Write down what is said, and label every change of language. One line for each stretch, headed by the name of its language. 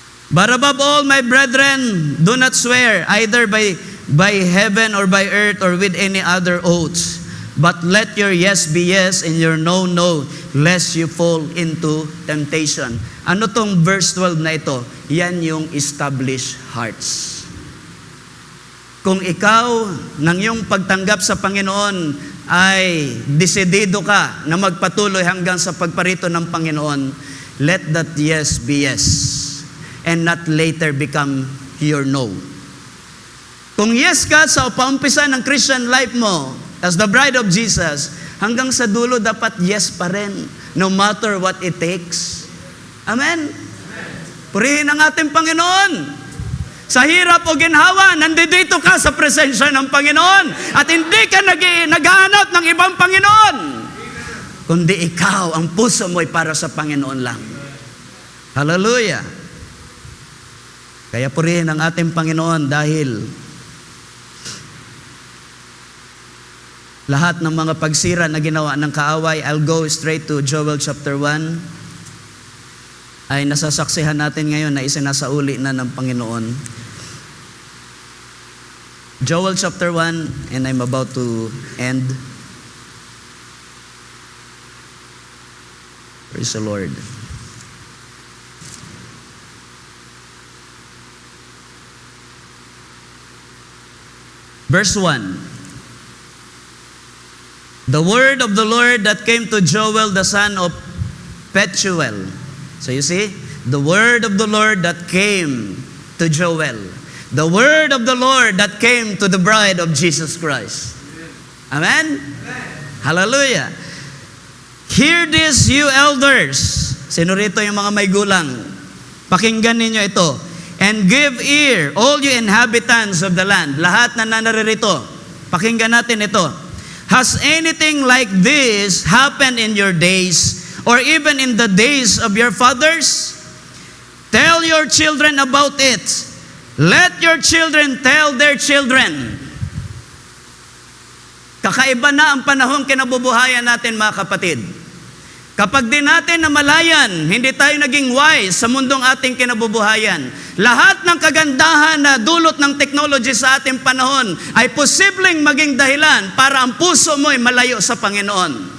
English: But above all, my brethren, do not swear either by heaven or by earth or with any other oaths. But let your yes be yes and your no, no, lest you fall into temptation.
Filipino: Ano tong verse 12 na ito? Yan yung established hearts. Kung ikaw, ng iyong pagtanggap sa Panginoon, ay desidido ka na magpatuloy hanggang sa pagparito ng Panginoon,
English: let that yes be yes. and not later become your no.
Filipino: Kung yes ka sa paumpisa ng Christian life mo
English: as the bride of Jesus,
Filipino: hanggang sa dulo dapat yes pa rin,
English: no matter what it takes.
Filipino: Amen? Purihin ang ating Panginoon. Sa hirap o ginhawa, nandito ka sa presensya ng Panginoon at hindi ka naghahanap ng ibang Panginoon. Kundi ikaw, ang puso mo ay para sa Panginoon lang. Hallelujah! Kaya purihin ang ating Panginoon dahil lahat ng mga pagsira na ginawa ng kaaway,
English: I'll go straight to Joel chapter 1,
Filipino: ay nasasaksihan natin ngayon na isinasauli na ng Panginoon.
English: Joel chapter 1, and I'm about to end. Praise the Lord. Verse 1. The word of the Lord that came to Joel the son of Pethuel. So you see, the word of the Lord that came to Joel. The word of the Lord that came to the bride of Jesus Christ. Amen? Hallelujah. Hear this, you elders.
Filipino: Sino rito yung mga may gulang? Pakinggan ninyo ito.
English: And give ear, all you inhabitants of the land.
Filipino: Lahat na naririto. Pakinggan natin ito.
English: Has anything like this happened in your days, or even in the days of your fathers? Tell your children about it. Let your children tell their children.
Filipino: Kakaiba na ang panahong kinabubuhayan natin, mga kapatid. Kapag di natin namalayan, hindi tayo naging wise sa mundong ating kinabubuhayan. Lahat ng kagandahan na dulot ng technology sa ating panahon ay posibleng maging dahilan para ang puso mo ay malayo sa Panginoon.